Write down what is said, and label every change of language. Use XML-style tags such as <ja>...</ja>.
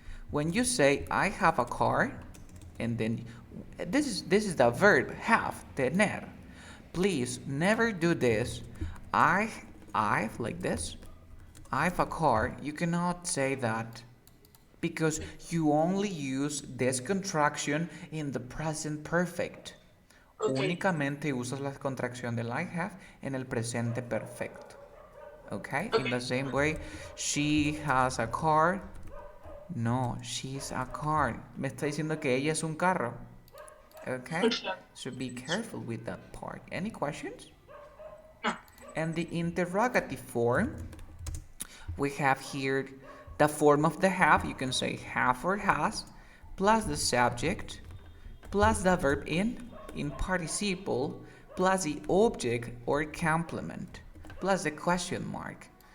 <en>When you say I have a car, and then this is the verb have, tener. Please never do this. I've like this. I've a car. You cannot say that because you only use this contraction in the present perfect. Okay.</en> <es>Únicamente usas la contracción del I have en el presente perfecto.</es> <en>Okay? In the Okay. same way, she has a car. No, she's a car.</en> <es>Me está diciendo que ella es un carro.</es> <en>Okay? So be careful with that part. Any questions? No. And the interrogative form, we have here the form of the have. You can say have or has, plus the subject, plus the verb in participle, plus the object or complement, plus the question mark.</en>